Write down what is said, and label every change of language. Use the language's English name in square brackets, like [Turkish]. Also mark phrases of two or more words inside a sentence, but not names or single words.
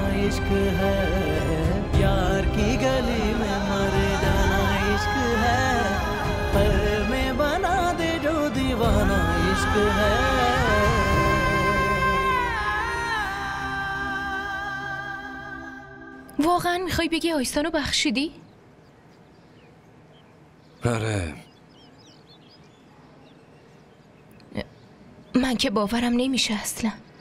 [Hindi] इश्क है यार की गली में मर जाना इश्क है पल में बना दे जो दीवाना इश्क है [Persian] واقعا میخوای بگی آیسانو بخشیدی؟ آره. من که باورم نمیشه اصلا.